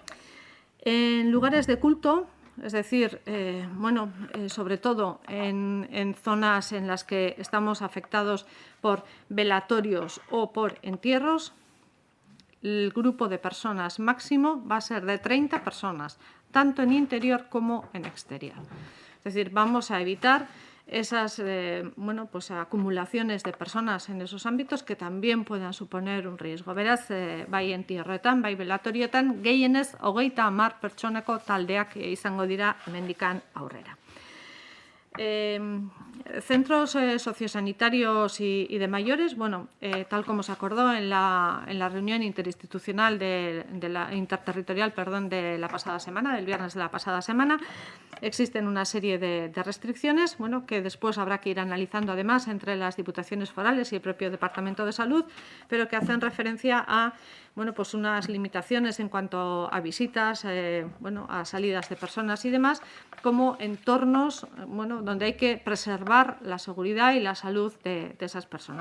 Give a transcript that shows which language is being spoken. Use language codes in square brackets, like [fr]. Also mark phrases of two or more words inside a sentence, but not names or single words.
[es] En lugares de culto, es decir, sobre todo en zonas en las que estamos afectados por velatorios o por entierros, el grupo de personas máximo va a ser de 30 personas, tanto en interior como en exterior. Es decir, vamos a evitar esas pues acumulaciones de personas en esos ámbitos que también puedan suponer un riesgo. [eu] Beraz, bai entierroetan, bai belatorioetan, gehienez 30 pertsonako taldeak izango dira hemendikan aurrera. [es] Centros sociosanitarios y de mayores, bueno, tal como se acordó en la reunión interinstitucional interterritorial, de la pasada semana, del viernes de la pasada semana, existen una serie de restricciones, bueno, que después habrá que ir analizando además entre las diputaciones forales y el propio Departamento de Salud, pero que hacen referencia a pues unas limitaciones en cuanto a visitas, a salidas de personas y demás, como entornos donde hay que preservar la seguridad y la salud de esas personas.